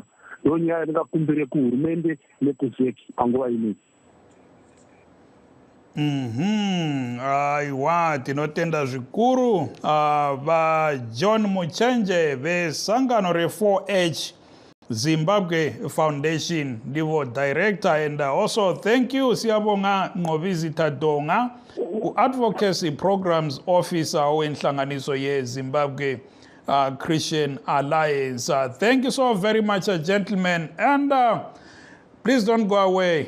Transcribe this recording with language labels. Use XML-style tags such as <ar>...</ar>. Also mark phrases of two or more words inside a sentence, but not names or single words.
<sn>Ndonyaya ndingakumbire kuhurumende nekuzeki panguva ino. Aiwa, tinotenda zvikuru vaJohn Muchenje vesangano re4H Zimbabwe Foundation ndivo director,</sn> <en>and also thank you</en> <sn>Siyabonga Ngobizita Donga,</sn> <en>advocacy programs officer</en> <sn>wenhlanganiso yeZimbabwe Christian Alliance.</sn> <en>Thank you so very much, gentlemen, and please don't go away.</en>